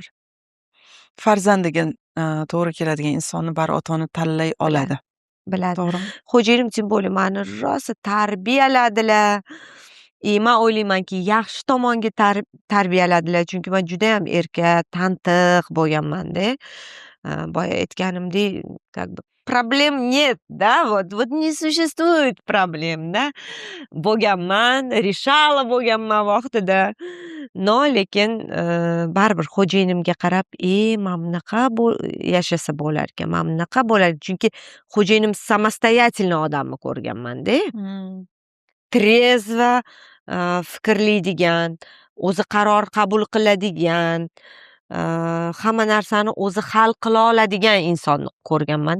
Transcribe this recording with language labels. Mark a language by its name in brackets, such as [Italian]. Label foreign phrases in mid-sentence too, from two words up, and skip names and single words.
[Uzbek] Farzandiga to'g'ri keladigan insonni bari ota-ona tanlay oladi. Biladi. To'g'rimi? Xo'jayinim tim bo'li meni rosa tarbiyaladilar. Men o'ylaymanki, yaxshi tomonga tarbiyaladilar, chunki men juda ham erka, tantiq bo'lganman-da. Boya aytganimdek, [Russian] как бы problem нет, да, вот не существует проблем, да. [Uzbek] Bo'lganman, решала bo'lganman vaqtida. Lekin baribir xo'jayinimga qarab, men bunaqa yashasa bo'lar ekan, men bunaqa bo'lar. Chunki xo'jayinim samoстоятельный odamni ko'rganman-da. Trezva fikrlaydigan, o'zi qaror qabul qiladigan, hamma narsani o'zi hal qila oladigan insonni ko'rganman-da.